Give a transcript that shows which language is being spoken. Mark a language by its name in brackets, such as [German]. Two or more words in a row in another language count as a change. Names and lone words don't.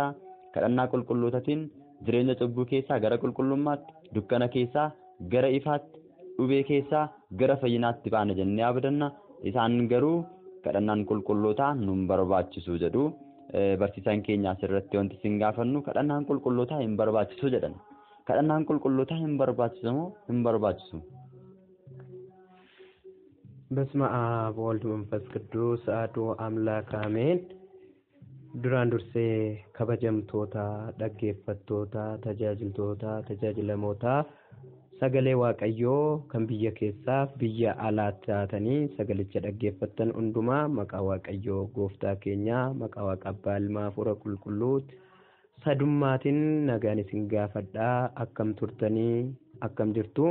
[Oromo] Kadhannaa qulqullootatiin jireenya cubbuu keessaa gara qulqullummaatti, dukkana keessaa gara ifaatti, dhubee keessaa gara fayyinaatti baana jennee abdanna. Isaan garuu kadhannaan qulqullootaa nun barbaachisu jedhu. Barsiisaan keenya asirratti wanti isin gaafannu kadhannaan qulqullootaa hin barbaachisu jedhan. Kadhannaan qulqullootaa hin barbaachisu moo hin barbaachisu? [Geez] በስመ አብ ወወልድ ወመንፈስ ቅዱስ አሐዱ አምላክ አሜን። [Oromo] duraan dursee kabajamtoota dhaggeeffattoota tajaajiltoota tajaajilamoota sagalee waaqayyoo kan biyya keessaa biyya alaatti taatanii sagalicha dhaggeeffattan hundumaa maqaa waaqayyoo gooftaa keenyaa maqaa waaqa abbaa ilmaa hafuura qulqulluutti sadummaatiin nagaan isin gaafadhaa akkam turtanii akkam jirtu.